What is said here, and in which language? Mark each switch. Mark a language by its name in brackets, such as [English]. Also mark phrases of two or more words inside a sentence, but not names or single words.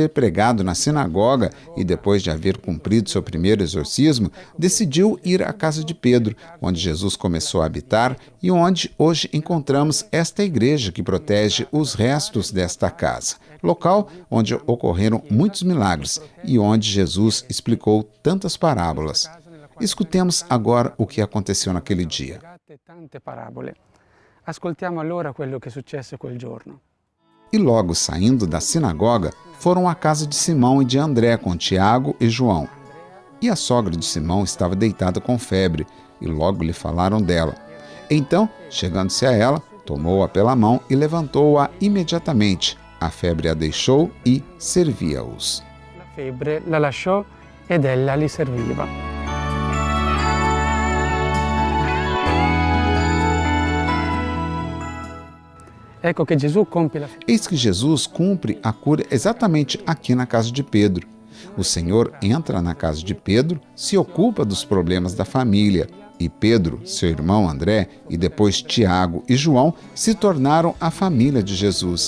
[Portuguese] ter pregado na sinagoga e depois de haver cumprido seu primeiro exorcismo, decidiu ir à casa de Pedro, onde Jesus começou a habitar e onde hoje encontramos esta igreja que protege os restos desta casa, local onde ocorreram muitos milagres e onde Jesus explicou tantas parábolas. Escutemos agora o que aconteceu naquele dia. [Italian] Ascoltiamo allora quello che successe quel giorno. [Portuguese] E logo saindo da sinagoga, foram à casa de Simão e de André com Tiago e João. E a sogra de Simão estava deitada com febre, e logo lhe falaram dela. Então, chegando-se a ela, tomou-a pela mão e levantou-a imediatamente. A febre a deixou e servia-os. [Italian] La febbre la lasciò ed ella li serviva. [Portuguese] Eis que Jesus cumpre a cura exatamente aqui na casa de Pedro. O Senhor entra na casa de Pedro, se ocupa dos problemas da família, e Pedro, seu irmão André, e depois Tiago e João se tornaram a família de Jesus.